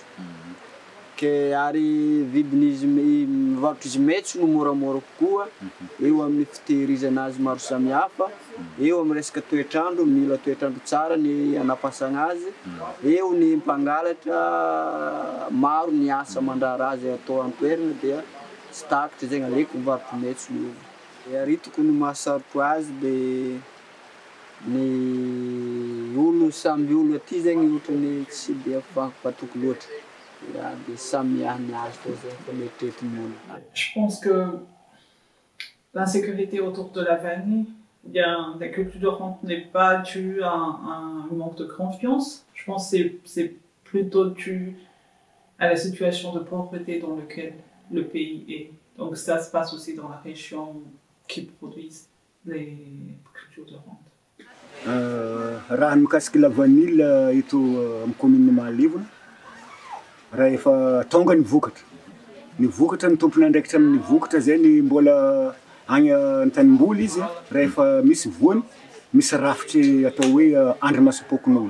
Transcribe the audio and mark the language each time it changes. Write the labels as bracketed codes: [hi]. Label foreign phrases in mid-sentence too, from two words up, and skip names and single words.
[mg] Ke ary vidin'izy mivarotra izy maitso no moramora kokoa, eo amin'ny fitehirizana azy maro samihafa, eo amin'ny resaka toetrandro, mila toetrandro tsara ny anapasana azy, eo ny mpangalatra maro ny asa mandrara azy atao an-toerana dia tsy takatra zegny aleko mivarotra maitso ny olo. Aritoko ny mahasarotro azy de ny olo samby olo aty zegny ohatrany tsy dia fampatoky loatra. [fr] Je pense que l'insécurité autour de la vanille, bien, la culture de rente n'est pas due à un manque de confiance. Je pense que c'est plutôt dû à la situation de pauvreté dans laquelle le pays est. Donc ça se passe aussi dans la région qui produisent les cultures de rente. [mg] Raha mikasiky [fr] la vanille [mg] ito amin'ny commune Mahalivona, raha efa tonga ny vokatra ny tompony andraikitra amin'ny vokatra zay ny mbola agny an-tanimboly izy, raha efa misy voany, misy rafitry atao hoe andrimasom-pokon'olo.